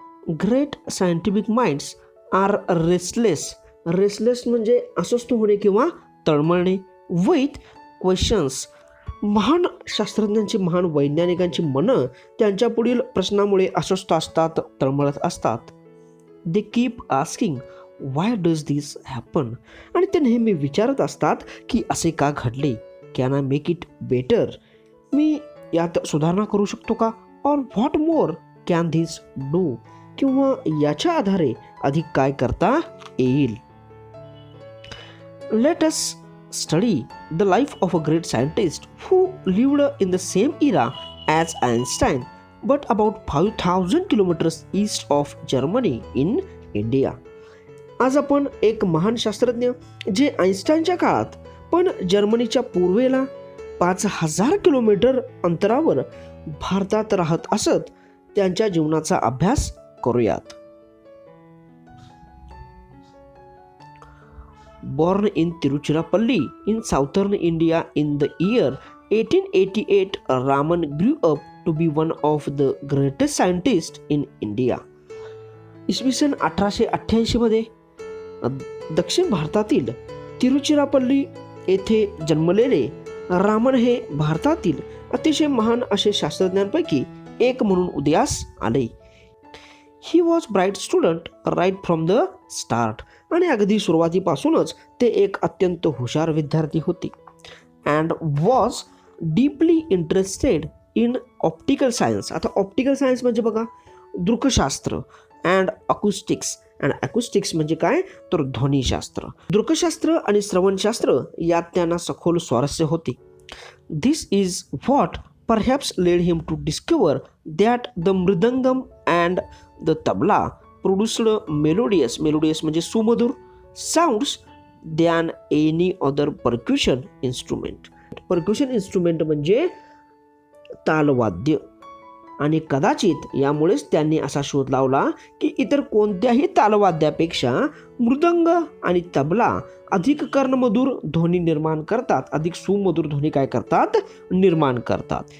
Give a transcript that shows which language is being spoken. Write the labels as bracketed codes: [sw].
[en] great scientific minds are restless [mr] म्हणजे अस्वस्थ होणे किंवा तळमळणे. [en] With questions. [mr] महान शास्त्रज्ञांची, महान वैज्ञानिकांची मनं त्यांच्या पुढील प्रश्नामुळे अस्वस्थ असतात, तळमळत असतात. [en] They keep asking why does this happen. [mr] आणि ते नेहमी विचारत असतात की असे का घडले. [en] Can I make it better. [mr] मी यात सुधारणा करू शकतो का. [en] Or what more can this do. [mr] किंवा याच्या आधारे अधिक काय करता येईल. [en] Let us study the life of a great scientist who lived in the same era as Einstein, but about 5,000 kilometers east of Germany in India. [mr] आज आपण एक महान शास्त्रज्ञ जे आइन्स्टाईनच्या काळात पण जर्मनीच्या पूर्वेला 5,000 किलोमीटर अंतरावर भारतात राहत असत त्यांच्या जीवनाचा अभ्यास करूयात. [en] Born in Tiruchirappalli in southern India in the year 1888, Raman grew up to be one of the greatest scientists in India. [mr] इसवी सन 1888 मध्ये दक्षिण भारतातील तिरुचिरापल्ली येथे जन्मलेले रामन हे भारतातील अतिशय महान असे शास्त्रज्ञांपैकी एक म्हणून उदयास आले. [en] He was bright student right from the start. [mr] आणि अगदी सुरुवातीपासूनच ते एक अत्यंत हुशार विद्यार्थी होते. [en] And was deeply interested in optical science. [mr] आता ऑप्टिकल सायन्स म्हणजे बघा दृकशास्त्र [en] And acoustics. [mr] अँड अकुस्टिक्स म्हणजे काय तर ध्वनीशास्त्र. दृकशास्त्र आणि श्रवणशास्त्र यात त्यांना सखोल स्वारस्य होते. [en] this is what perhaps led him to discover that the mridangam and the tabla produced melodious [mr] म्हणजे सुमधुर [en] sounds than any other percussion instrument. [mr] percussion instrument म्हणजे तालवाद्य. आणि कदाचित यामुळेच त्यांनी असा शोध लावला की इतर कोणत्याही तालवाद्यापेक्षा मृदंग आणि तबला अधिक कर्णमधुर ध्वनी निर्माण करतात, अधिक सुमधुर ध्वनी काय करतात निर्माण करतात.